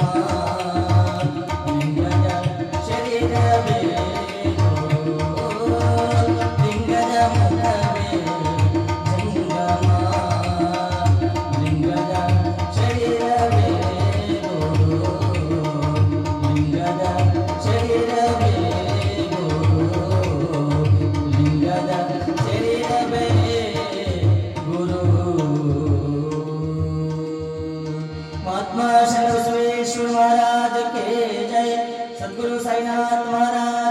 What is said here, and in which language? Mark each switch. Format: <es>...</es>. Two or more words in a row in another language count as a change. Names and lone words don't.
<kn>ಲಿಂಗದ ಶರೀರವೇ ಗುರು ಲಿಂಗದ ಮುಖವೇ ಜಂಗಮ ಲಿಂಗದ ಶರೀರವೇ ಗುರು ಲಿಂಗದ ಶರೀರವೇ ಗುರು ಲಿಂಗದ ಶರೀರವೇ ಗುರು</kn> <hi>महात्मा शंकर सुरेश्वर महाराज के जय सद्गुरु साईनाथ महाराज</hi>